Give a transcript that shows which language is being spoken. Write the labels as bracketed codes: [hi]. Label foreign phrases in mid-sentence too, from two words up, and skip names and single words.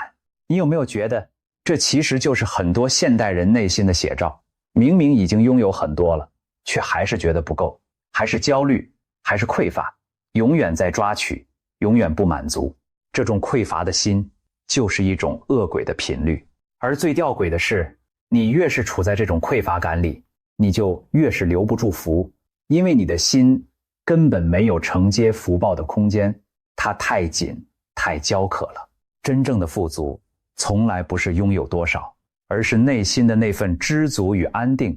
[zh] 你有沒有覺得，這其實就是很多現代人內心的寫照？明明已經擁有很多了，卻還是覺得不夠，還是焦慮，還是匱乏，永遠在抓取，永遠不滿足。這種匱乏的心，就是一種餓鬼的頻率。而最弔詭的是，你越是處在這種匱乏感裡，你就越是留不住福，因為你的心根本沒有承接福報的空間，它太緊，太焦渴了。真正的富足，從來不是擁有多少，而是內心的那份知足與安定。